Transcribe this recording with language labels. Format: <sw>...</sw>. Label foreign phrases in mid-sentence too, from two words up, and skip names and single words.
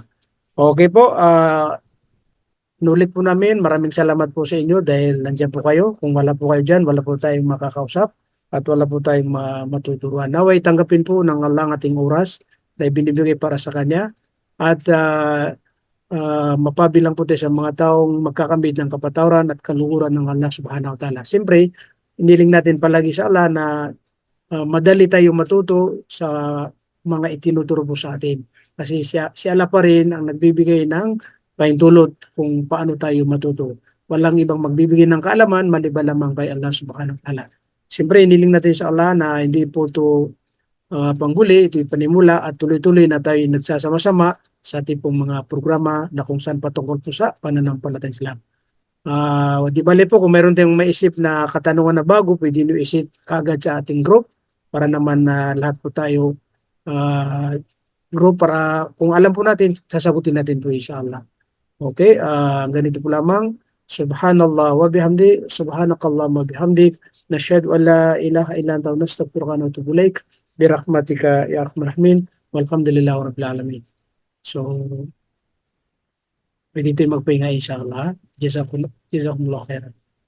<tl>Okay po, nulit po namin, maraming salamat po sa inyo dahil nandiyan po kayo. Kung wala po kayo dyan, wala po tayong makakausap at wala po tayong matuturuan. Naway tanggapin po ng Allah ang ating oras na ibinibigay para sa Kanya at mapabilang po tayo sa mga taong magkakamit ng kapatawaran at kaluhuran ng</tl> <ar>الله سبحانه وتعالى.</ar> <tl>Siyempre, iniling natin palagi sa Allah na madali tayo matuto sa mga itinuturo po sa atin. Kasi si Allah pa rin ang nagbibigay ng pahintulot kung paano tayo matuto. Walang ibang magbibigay ng kaalaman maliban lamang kay</tl> <ar>الله سبحانه وتعالى.</ar> <tl>Siyempre, iniling natin sa Allah na hindi po ito panghuli, ito'y panimula at tuloy-tuloy na tayo nagsasama-sama sa ating pong mga programa na kung saan patungkol po sa pananampalatayang Islam. Di bale po kung meron tayong maisip na katanungan na bago, pwede nyo isip kaagad sa ating group para naman na lahat po tayo group para kung alam po natin, sasagutin natin po inshallah. Okay, ganito po lamang.</tl> <ar>سبحان الله وبحمده سبحانك اللهم وبحمدك نشهد أن لا إله إلا أنت نستغفرك ونتوب إليك برحمتك يا أرحم الراحمين والحمد لله رب العالمين.</ar> <tl>So, pwede tayo magpahinga inshallah.</tl> <ar>جزاكم الله خيرا.</ar>